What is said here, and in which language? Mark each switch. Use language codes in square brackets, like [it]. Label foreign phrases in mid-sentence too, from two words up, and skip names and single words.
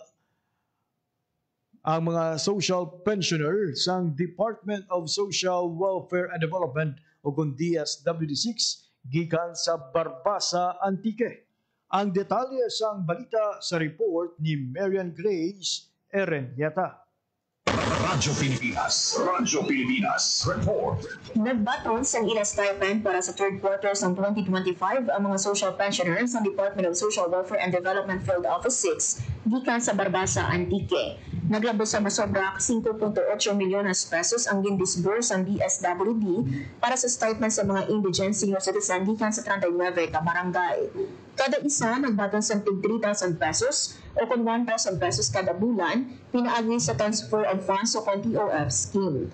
[hil] Ang mga [en] social pensioner [hil] sang Department of Social Welfare and Development o kung DSWD6 gikan sa Barbasa, Antique. Ang detalye sang balita sa report ni Marian Grace Erenyata. Radyo Pilipinas. Radyo Pilipinas. Report. Nagbaton sa ila stipend para sa [en] third quarter [hil] ng 2025 ang mga [en] social pensioners [hil] ng Department of Social Welfare and Development Field Office 6 gikan sa Barbasa, Antique. Naglabos sa masobra 5.8 milyones pesos ang gindisburse ang DSWD para sa stipend sa mga [en] indigent senior citizen [hil] gikan sa 39 ka barangay. Kada isa nagbaton sa 3,000 pesos o kung 1,000 pesos kada bulan, pinaagi sa [en] Transfer of Funds [hil] o kung [en] TOF scheme.